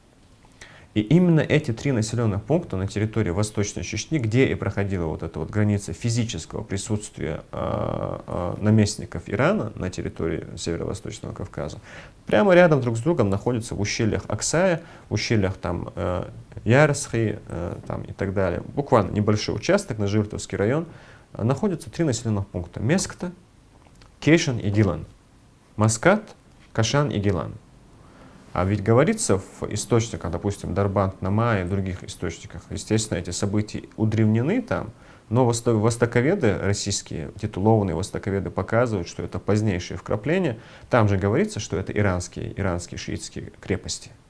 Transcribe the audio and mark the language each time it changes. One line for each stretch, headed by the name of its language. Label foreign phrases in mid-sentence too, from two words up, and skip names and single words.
Russian: И именно эти три населенных пункта на территории Восточной Чечни, где и проходила вот эта вот граница физического присутствия наместников Ирана на территории Северо-Восточного Кавказа, прямо рядом друг с другом находятся в ущельях Аксая, в ущельях там Ярсхи там, и так далее. Буквально небольшой участок на Жиртовский район. Находятся три населенных пункта: Мескта, Кейшан и Гилан. Маскат, Кашан и Гилан. А ведь говорится в источниках, допустим, Дарбант, Нама и других источниках, естественно, эти события удревнены там, но востоковеды российские, титулованные востоковеды показывают, что это позднейшие вкрапления. Там же говорится, что это иранские шиитские крепости.